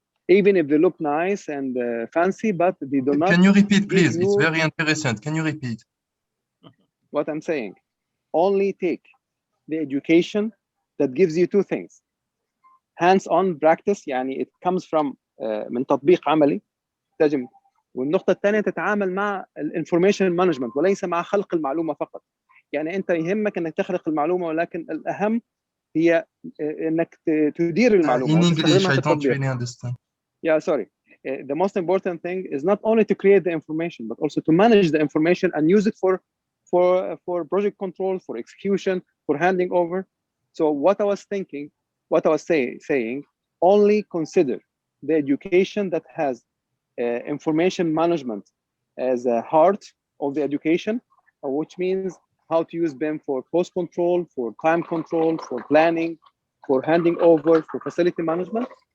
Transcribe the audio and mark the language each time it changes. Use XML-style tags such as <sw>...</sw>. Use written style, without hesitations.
<en>Even if they look nice and fancy, but they do not. Can you repeat, please? It's very interesting. Can you repeat? What I'm saying? Only take the education that gives you two things. Hands-on practice,</en> <ar>يعني</ar> <en>it comes from</en> <ar>من تطبيق عملي تجم. والنقطة الثانية تتعامل مع الانفورميشن مانجمنت وليس مع خلق المعلومة فقط. يعني أنت يهمك أنك تخلق المعلومة، ولكن الأهم هي انك تدير المعلومه.</ar> <en>In English, I don't really understand. Yeah, sorry. The most important thing is not only to create the information, but also to manage the information and use it for project control, for execution, for handing over. So what I was thinking, what I was saying, only consider the education that has information management as a heart of the education, which means how to use BIM for cost control, for time control, for planning, for handing over, for facility management.</en>